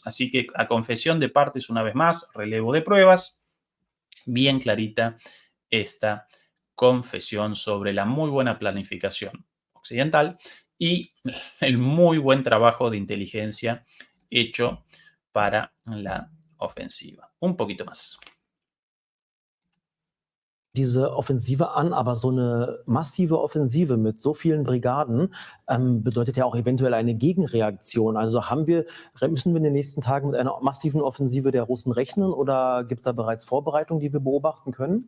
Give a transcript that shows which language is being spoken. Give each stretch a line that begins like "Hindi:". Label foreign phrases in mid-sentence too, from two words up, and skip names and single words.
Spanish: Así que a confesión de partes, una vez más, relevo de pruebas, bien clarita esta confesión sobre la muy buena planificación occidental y el muy buen trabajo de inteligencia hecho para la offensiva. Un poquito más.
German: Diese Offensive an, aber so eine massive Offensive mit so vielen Brigaden bedeutet ja auch eventuell eine Gegenreaktion. Also müssen wir in den nächsten Tagen mit einer massiven Offensive der Russen rechnen oder gibt es da bereits Vorbereitungen, die wir beobachten können?